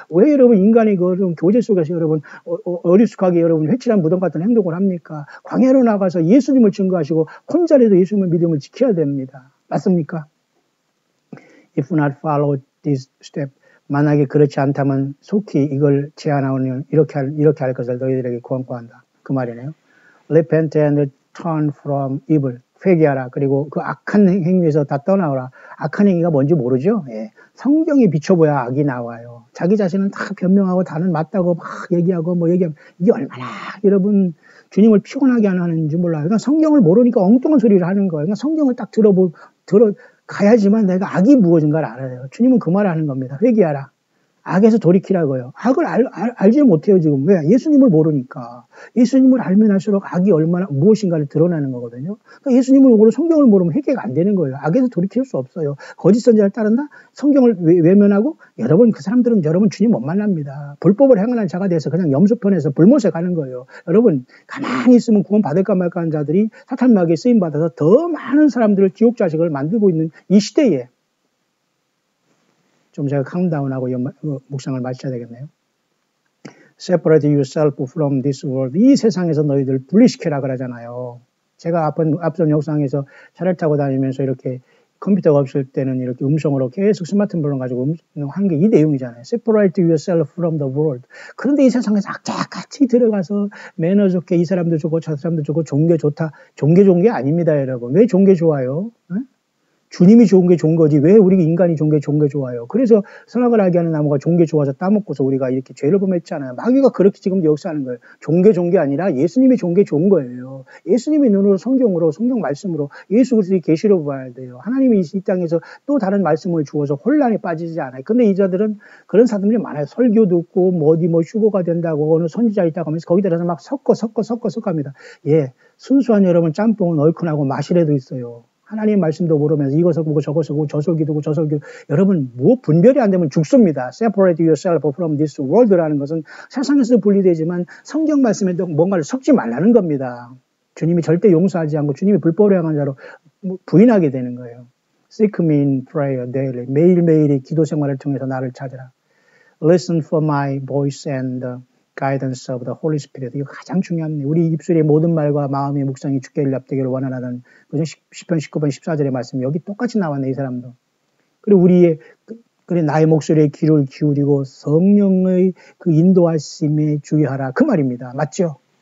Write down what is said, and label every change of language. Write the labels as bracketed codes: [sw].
[ko] 왜 여러분 인간의 그런 교제 속에서 여러분 어리숙하게 여러분 회칠한 무덤 같은 행동을 합니까? 광야로 나가서 예수님을 증거하시고 혼자라도 예수님의 믿음을 지켜야 됩니다. 맞습니까? [en] If not follow this step, [ko] 만약에 그렇지 않다면 속히 이걸 제안하오니 이렇게 할 것을 너희들에게 권고한다. 그 말이네요. [en] Repent and turn from evil. [ko] 회개하라. 그리고 그 악한 행위에서 다 떠나오라. 악한 행위가 뭔지 모르죠? 예. 성경이 비춰보야 악이 나와요. 자기 자신은 다 변명하고 다는 맞다고 막 얘기하고 뭐 얘기하면 이게 얼마나 여러분 주님을 피곤하게 하는지 몰라요. 그러니까 성경을 모르니까 엉뚱한 소리를 하는 거예요. 그러니까 성경을 딱 가야지만 내가 악이 무엇인가를 알아요. 주님은 그 말을 하는 겁니다. 회개하라. 악에서 돌이키라고요. 악을 알지 못해요, 지금. 왜? 예수님을 모르니까. 예수님을 알면 할수록 악이 얼마나 무엇인가를 드러나는 거거든요. 그러니까 예수님을 모르고 성경을 모르면 회개가 안 되는 거예요. 악에서 돌이킬 수 없어요. 거짓 선지자를 따른다? 성경을 외면하고 여러분 그 사람들은 여러분 주님 못 만납니다. 불법을 행하는 자가 돼서 그냥 염소편에서 불못에 가는 거예요. 여러분 가만히 있으면 구원 받을까 말까 하는 자들이 사탄마귀에 쓰임받아서 더 많은 사람들을 지옥 자식을 만들고 있는 이 시대에 좀 제가 캄다운하고 묵상을 마쳐야 되겠네요. [en] Separate yourself from this world. [ko] 이 세상에서 너희들 분리시켜라 그러잖아요. 제가 앞선 영상에서 차를 타고 다니면서 이렇게 컴퓨터가 없을 때는 이렇게 음성으로 계속 스마트폰을 가지고 한 게 이 내용이잖아요. [en] Separate yourself from the world. [ko] 그런데 이 세상에서 악착같이 들어가서 매너 좋게 이 사람도 좋고 저 사람도 좋고 좋은 게 좋다. 좋은 게 아닙니다, 여러분. 왜 좋은 게 좋아요? 네? 주님이 좋은 게 좋은 거지 왜 우리 인간이 좋은 게 좋아요. 그래서 선악을 알게 하는 나무가 좋은 게 좋아서 따먹고서 우리가 이렇게 죄를 범했잖아요. 마귀가 그렇게 지금 역사하는 거예요. 좋은 게 아니라 예수님이 좋은 게 좋은 거예요. 예수님의 눈으로 성경으로 성경 말씀으로 예수 그리스도의 계시로 봐야 돼요. 하나님이 이 땅에서 또 다른 말씀을 주어서 혼란에 빠지지 않아요. 근데 이자들은 그런 사람들이 많아요. 설교 듣고 뭐 어디 뭐 휴거가 된다고 어느 선지자 있다고 하면서 거기 들어서 막 섞어 합니다. 예, 순수한 여러분 짬뽕은 얼큰하고 맛이라도 있어요. 하나님 말씀도 모르면서 이거 설교고 저거 설교고 저 설교고 저 설교 여러분 뭐 분별이 안 되면 죽습니다. [en] Separate yourself from this world [ko] 라는 것은 세상에서 분리되지만 성경 말씀에도 뭔가를 섞지 말라는 겁니다. 주님이 절대 용서하지 않고 주님이 불법을 행한 자로 부인하게 되는 거예요. [en] Seek me in prayer daily. [ko] 매일매일의 기도 생활을 통해서 나를 찾으라. [en] Listen for my voice and guidance of the Holy Spirit. [ko] 이거 가장 중요합니다. 우리 입술의 모든 말과 마음의 묵상이 주께 일납되기를 원하는 그죠? 10편 19번 14절의 말씀 여기 똑같이 나왔네 이 사람도. 그리고 우리의 그래 나의 목소리에 귀를 기울이고 성령의 그 인도하심에 주의하라 그 말입니다. 맞죠?